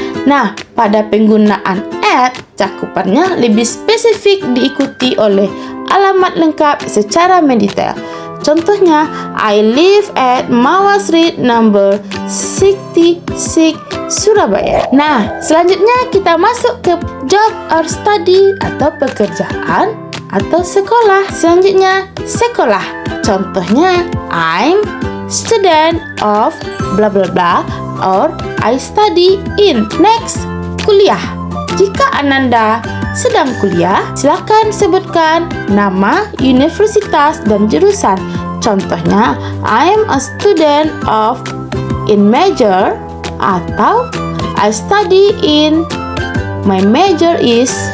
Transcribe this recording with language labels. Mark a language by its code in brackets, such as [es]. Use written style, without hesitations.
[id] Nah, pada penggunaan at, cakupannya lebih spesifik, diikuti oleh alamat lengkap secara mendetail. Contohnya, [en] I live at Mawar Street number 66, Surabaya. [id] Nah, selanjutnya kita masuk ke [en] job or study [id] atau pekerjaan atau sekolah. Selanjutnya, sekolah. Contohnya, [en] I'm student of bla bla bla or I study in. [id] Next, kuliah. Jika Ananda sedang kuliah, silakan sebutkan nama, universitas, dan jurusan. Contohnya, [en] I am a student of in major atau I study in my major is.